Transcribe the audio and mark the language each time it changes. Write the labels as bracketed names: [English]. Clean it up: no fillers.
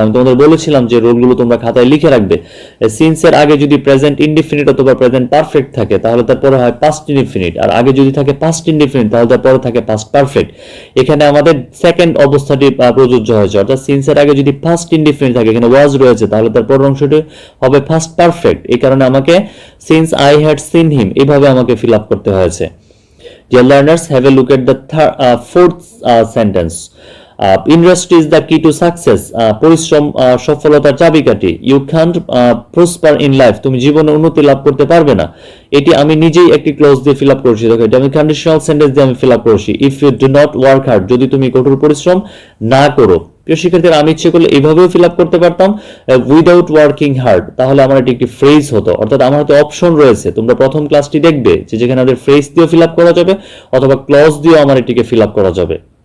[Bangla] আমি তোমাদের বলেছিলাম যে রোলগুলো তোমরা খাতায় লিখে রাখবে। সিন্স এর আগে যদি প্রেজেন্ট ইনডিফিনিট অথবা প্রেজেন্ট পারফেক্ট থাকে তাহলে তারপরে হয় পাস্ট ইনডিফিনিট, আর আগে যদি থাকে পাস্ট ইনডিফিনিট তাহলে তারপরে থাকে পাস্ট পারফেক্ট। এখানে আমাদের সেকেন্ড অবস্থাটি প্রযোজ্য হয়েছে, অর্থাৎ সিন্স এর আগে যদি ফার্স্ট ইনডিফিনিট থাকে, এখানে ওয়াজ রয়েছে, তাহলে তার পরের অংশটি হবে ফার্স্ট পারফেক্ট। এই কারণে আমাকে [English] since I had seen him [Bangla] এভাবে আমাকে ফিল আপ করতে হয়েছে। [English] Dear learners, have a look at the fourth sentence. Industry is the key to success. [Bangla] পরিশ্রম সফলতার চাবিকাঠি। [English] You can't prosper in life. [Bangla] তুমি জীবনে উন্নতি লাভ করতে পারবে না। এটি আমি নিজেই একটি ক্লজ দিয়ে ফিল আপ করেছি। দেখো, এটা আমি কন্ডিশনাল সেন্টেন্স দিয়ে আমি ফিল আপ করেছি। [English] If you do not work hard, [Bangla] যদি তুমি কঠোর পরিশ্রম না করো। প্রিয় শিক্ষার্থীরা, আমি ইচ্ছে করলে এইভাবেও ফিল আপ করতে পারতাম, [English] without working hard, [Bangla] তাহলে আমার এটি একটি ফ্রেজ হতো। অর্থাৎ আমার হাতে অপশন রয়েছে, তোমরা প্রথম ক্লাসটি দেখবে যে যেখানে আমাদের ফ্রেজ দিয়ে ফিল আপ করা যাবে অথবা ক্লজ দিয়ে আমার এটিকে ফিল আপ করা যাবে।